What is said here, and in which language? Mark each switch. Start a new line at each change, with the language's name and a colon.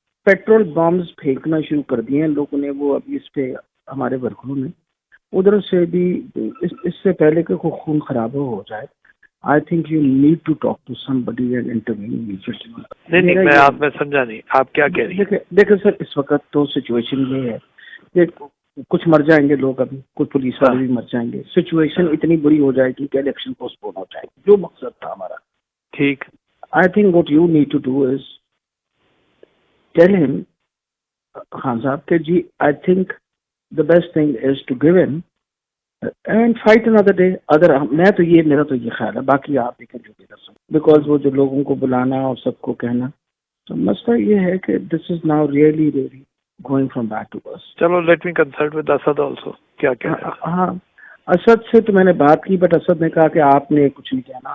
Urdu: Petrol bums پھینکنا شروع کر دیے ہیں لوگوں نے. وہ ابھی اس پہ ہمارے ورکروں نے ادھر سے بھی اس سے پہلے کہ کوئی خون خراب ہو جائے,
English: I think you need to talk to somebody and intervene.
Urdu: نہیں میں آپ میں سمجھا نہیں آپ کیا کہہ رہی ہیں. دیکھیں سر, اس وقت تو سچویشن یہ ہے کہ کچھ مر جائیں گے لوگ, ابھی کچھ پولیس والے بھی مر جائیں گے. سچویشن اتنی بری ہو جائے گی کہ الیکشن پوسٹ پون ہو جائے گی, جو مقصد تھا ہمارا. ٹھیک,
English: I think what you need to do is tell him, Khan Sahab,
Urdu: کہ جی
English: I think the best thing is to give in and fight another day.
Urdu: اگر میں تو یہ میرا تو یہ خیال ہے, باقی آپ دیکھیں جو بھی کر سکتے, بیکاز وہ جو لوگوں کو بلانا اور سب کو کہنا, تو مسئلہ یہ ہے کہ
English: this is now really going from bad to worse.
Urdu: چلو
English: Let me consult with Asad also.
Urdu: کیا کہہ رہے ہیں؟ ہاں اسد سے تو میں نے بات کی, بٹ اسد نے کہا کہ آپ نے کچھ نہیں کہنا.